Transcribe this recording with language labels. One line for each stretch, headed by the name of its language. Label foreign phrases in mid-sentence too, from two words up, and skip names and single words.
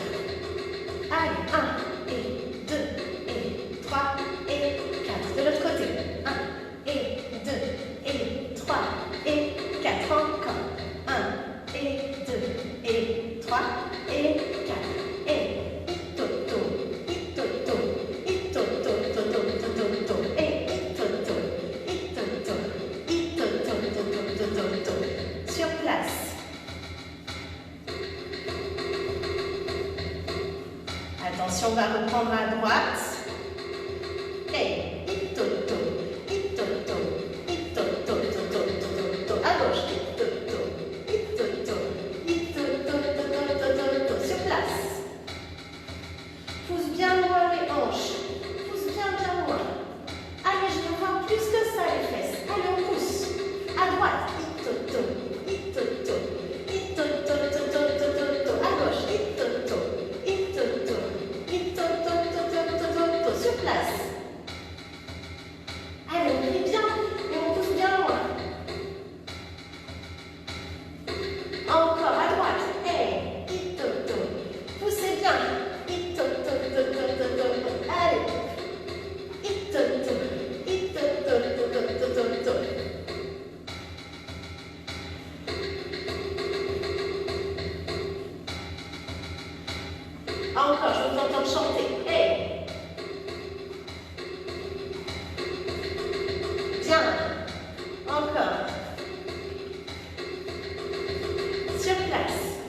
French: Allez, 1 et 2 et 3 et 4. De l'autre côté. 1 et 2 et 3 et 4. Encore. 1 et 2 et 3 et 4. Et itoto, itoto, itoto, toto, toto, to. Et itoto, itoto, itoto, toto, toto, to. Sur place. Attention, on va reprendre à droite. Et itoto, itoto, itoto, toto, toto, to. À gauche. Itoto, itoto, itoto, toto, toto, to. Sur place. Pousse bien loin les hanches. Pousse bien, bien loin. Allez, je veux voir plus que ça les fesses. Allez, on pousse. À droite. Itoto, itoto, itoto, toto, toto, to. À gauche. Itoto, itoto, itoto, toto, toto, to. Sur place. Allez, on plie bien et on pousse bien loin. Encore à droite. Hey, itoto. Poussez bien. Itoto, toto, toto. Allez. Itoto, itoto, toto, toto, to. Encore, je vous entends chanter. Hey. Bien. Encore. Sur place.